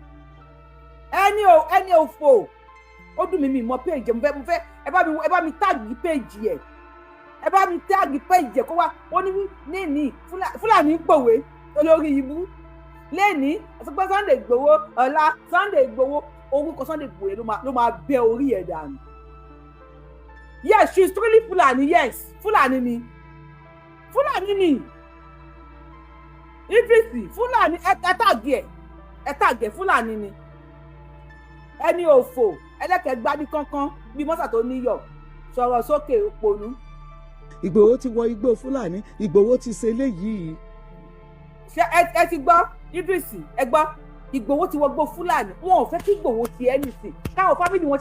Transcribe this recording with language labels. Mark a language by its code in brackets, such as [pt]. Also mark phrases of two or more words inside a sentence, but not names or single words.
[yo] ẹni òfò ó dùn mí mọ péjì mo fẹ́ ẹ bá mi táàgì péjì ẹ ẹ bá mi táàgì péjì ẹ kó wá ó ní Fúlàní pòwe olórí ibú lẹ́ni àtúgbọ́ Sunday Igboho ọ̀la Sunday Igboho orúkọ Sunday Igboho yẹn ló máa bẹ orí ẹ̀ dànù. [en] Yes, she is truly Fulani. [yo] Yes, Fulani ni Idris Fulani ẹ̀tàgẹ̀ Fulani ni ẹni òfò ẹlẹ́kẹ̀ẹ́gbádí kankan bíi mọ́sà tó níyọ̀ sọ̀rọ̀ sókè òpònú. Ìgbòho ti wọ igbó Fúlàní Ìgbòho ti ṣe eléyìí. ṣé ẹ ti gbọ́ Idris ẹ gbọ́ Ìgbòho ti wọgbó Fúlàní wọn ò fẹ́ kí Ìgbòho ti anything káwọn fámìlì wọn ṣáà